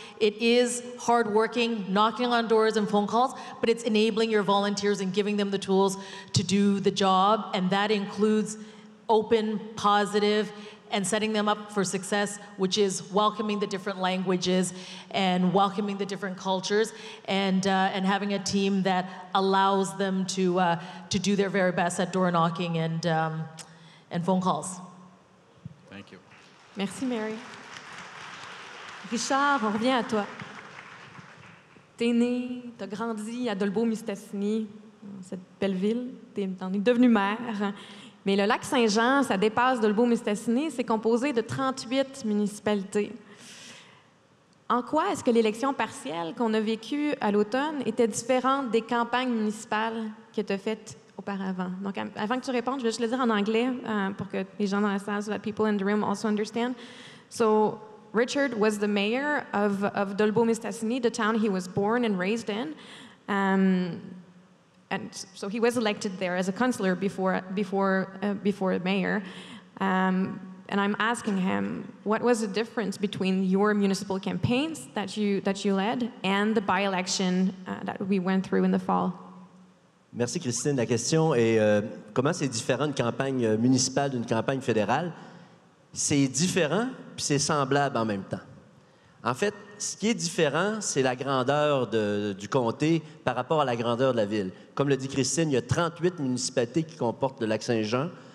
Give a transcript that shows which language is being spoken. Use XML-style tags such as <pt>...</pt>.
<en>It is hardworking, knocking on doors and phone calls, but it's enabling your volunteers and giving them the tools to do the job, and that includes open, positive, and setting them up for success, which is welcoming the different languages and welcoming the different cultures, and having a team that allows them to do their very best at door knocking and phone calls. Thank you.</en> <fr>Merci, Mary. Richard, on revient à toi. T'es né, t'as grandi à Dolbeau-Mistassini, cette belle ville. T'en es devenu maire. Mais le lac Saint-Jean, ça dépasse Dolbeau-Mistassini. C'est composé de 38 municipalités. En quoi est-ce que l'élection partielle qu'on a vécue à l'automne était différente des campagnes municipales que tu as faites auparavant? Donc, avant que tu répondes, je vais juste le dire en anglais pour que les gens dans la salle,</fr> <en>so that people in the room also understand. So, Richard was the mayor of Dolbeau-Mistassini, the town he was born and raised in. And so he was elected there as a councillor before mayor. And I'm asking him, what was the difference between your municipal campaigns that you led and the by-election that we went through in the fall?</en> <fr>Merci, Christine. La question est comment c'est différent une campagne municipale d'une campagne fédérale? C'est différent, puis c'est semblable en même temps. En fait, ce qui est différent, c'est la grandeur du comté par rapport à la grandeur de la ville. Comme le dit Christine, il y a 38 municipalités qui comportent le lac Saint-Jean.</fr>